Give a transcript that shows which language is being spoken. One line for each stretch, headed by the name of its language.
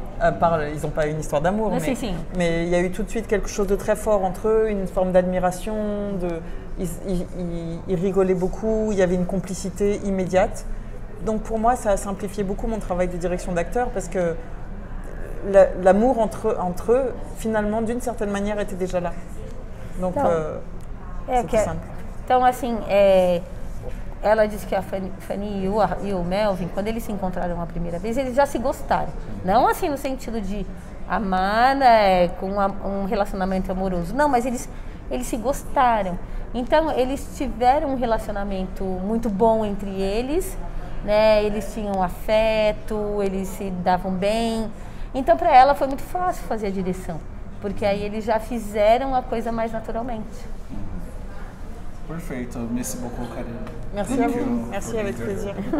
French: Ils n'ont pas eu une histoire d'amour, mais il y a eu tout de suite quelque chose de très fort entre eux, une forme d'admiration, ils rigolaient beaucoup, il y avait une complicité immédiate. Donc pour moi, ça a simplifié beaucoup mon travail de direction d'acteur parce que l'amour entre eux, finalement, d'une certaine manière, était déjà là. Donc, c'était simple.
Portuguese: Então, assim, ela disse que a Fanny e o Melvin, quando eles se encontraram a primeira vez, eles já se gostaram. Não assim no sentido de amar, né, com um relacionamento amoroso. Não, mas eles se gostaram. Então, eles tiveram um relacionamento muito bom entre eles, né? Eles tinham afeto, eles se davam bem. Então, para ela foi muito fácil fazer a direção, porque aí eles já fizeram a coisa mais naturalmente.
French: Perfeito. Merci beaucoup, Karine. Merci à vous. Merci, avec plaisir.